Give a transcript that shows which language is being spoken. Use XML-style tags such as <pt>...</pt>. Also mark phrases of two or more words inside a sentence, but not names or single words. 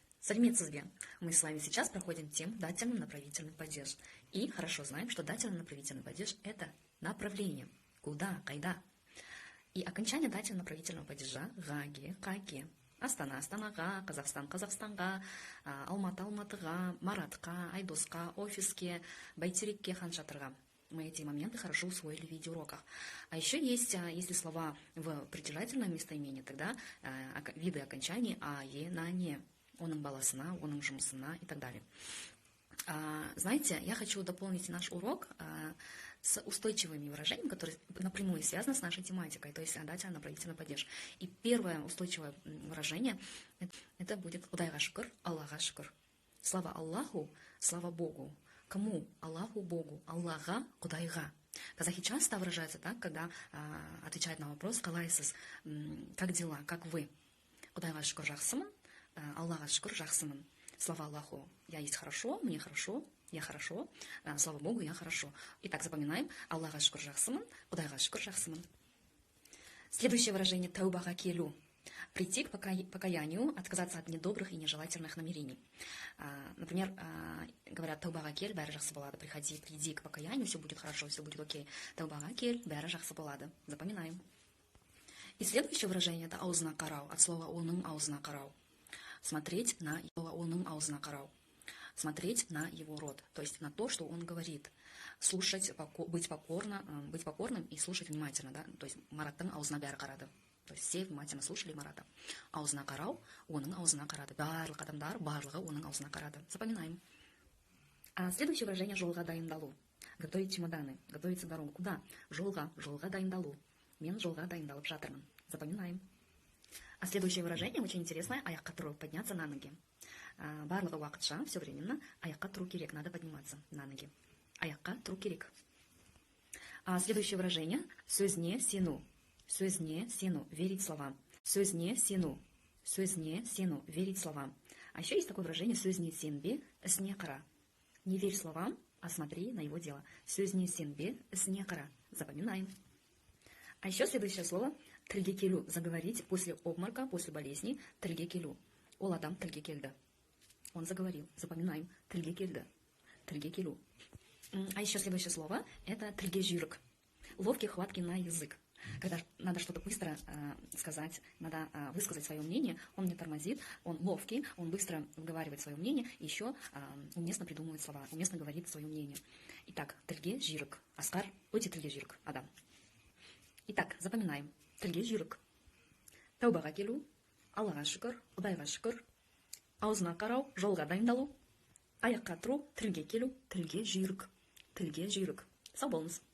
<kk>Сәлеметсізбе.</kk> <ru>Мы с вами сейчас проходим тему дательно-направительный падеж. И хорошо знаем, что дательно-направительный падеж – это направление. Куда, кайда. И окончание дательно-направительного падежа –</ru> <kk>гаге, каге. Астана, Астанаға, Казахстан, Казахстанға, Алматы, Алматыға, Маратқа, Айдосқа, офиске, Байтерекке, Ханшатырға.</kk> <ru>Мы эти моменты хорошо усвоили в видеоуроках. А еще есть, если слова в притяжательном местоимении, тогда виды окончаний а, е, на, не.</ru> <kk>Оның баласына, оның жұмысына</kk> <ru>и так далее. Знаете, я хочу дополнить наш урок с устойчивыми выражениями, которые напрямую связаны с нашей тематикой, то есть дательно-направительный падеж. И первое устойчивое выражение это будет</ru> <kk>«Құдайға шүкір, Аллаға шүкір».</kk> <ru>Слава Аллаху, слава Богу. Кому? Аллаху, Богу.</ru> <kk>Аллаға, Құдайға.</kk> <ru>Казахи часто выражаются так, когда отвечают на вопрос «Қалайсыз?», как дела, как вы?</ru> <kk>Құдайға шүкір, жақсымын. Аллаға шүкір, жақсымын.</kk> <ru>Слава Аллаху, я есть хорошо, мне хорошо, я хорошо. Слава Богу, я хорошо. Итак, запоминаем.</ru> <kk>Аллаға шүкір, жақсымын. Құдайға шүкір, жақсымын.</kk> <ru>Следующее выражение</ru> <kk>«Таубаға келу».</kk> <ru>Прийти к покаянию, отказаться от недобрых и нежелательных намерений. Например, говорят</ru> <kk>«Таубаға кел, бәрі жақсы болады».</kk> <ru>Приди к покаянию, все будет хорошо, все будет окей.</ru> <kk>«Таубаға кел, бәрі жақсы болады».</kk> <ru>Запоминаем. И следующее выражение это</ru> <kk>«аузына қарау»,</kk> <ru>от слова</ru> <kk>«оның аузына қарау».</kk> <ru>Смотреть на его</ru> <kk>оның аузына қарау.</kk> <ru>Смотреть на его рот, то есть на то, что он говорит. Слушать, быть покорным и слушать внимательно. Да? То есть</ru> <kk>Мараттың аузына бәрі қарады.</kk> <ru>То есть все внимательно слушали Марата.</ru> <kk>Аузына қарау, оның аузына қарады. Барлық адамдар барлығы оның аузына қарады.</kk> <ru>Запоминаем. Следующее выражение</ru> <kk>«жолға дайындалу».</kk> <ru>Готовить чемоданы, готовиться к дорогу. Куда?</ru> <kk>Жолға дайындалу. Мен жолға дайындалып жатырмын.</kk> <ru>Запоминаем. А следующее выражение очень интересное.</ru> <kk>Аяққа тұру,</kk> <ru>подняться на ноги.</ru> <kk>Барлығы уақытша,</kk> <ru>все временно.</ru> <kk>Аяққа тұру керек,</kk> <ru>надо подниматься на ноги.</ru> <kk>Аяққа тұру керек.</kk> <ru>Следующее выражение.</ru> <kk>Сөзіне сену. Сөзіне сену,</kk> <ru>верить словам.</ru> <kk>Сөзіне сену. Сөзіне сену,</kk> <ru>верить словам. А еще есть такое выражение.</ru> <kk>Сөзіне сенбе, ісіне қара.</kk> <ru>Не верь словам, а смотри на его дело.</ru> <kk>Сөзіне сенбе, ісіне қара.</kk> <ru>Запоминаем. А еще следующее слово</ru> <kk>«тілге келу»,</kk> <ru>заговорить после обморока, после болезни,</ru> <kk>«тілге келу». Ол адам тілге келді.</kk> <ru>Он заговорил. Запоминаем.</ru> <kk>«Тілге келді». «Тілге келу».</kk> <ru>А еще следующее слово это</ru> <kk>«тілге жүйрік».</kk> <ru>Ловкий, хваткий на язык. Когда надо что-то быстро сказать, надо высказать свое мнение, он не тормозит, он ловкий, он быстро выговаривает свое мнение, еще уместно придумывает слова, уместно говорит свое мнение. Итак,</ru> <kk>«тілге жүйрік». Аскар өте тілге жүйрік адам.</kk> <ru>Итак, запоминаем.</ru> <kk>Тілге жүйрік. Таубаға келу, Аллаға шүкір, Құдайға шүкір, аузына қарау, жолға дайындалу, аяққа тұру, тілге келу, тілге жүйрік. Тілге жүйрік. Сау болыңыз.</kk>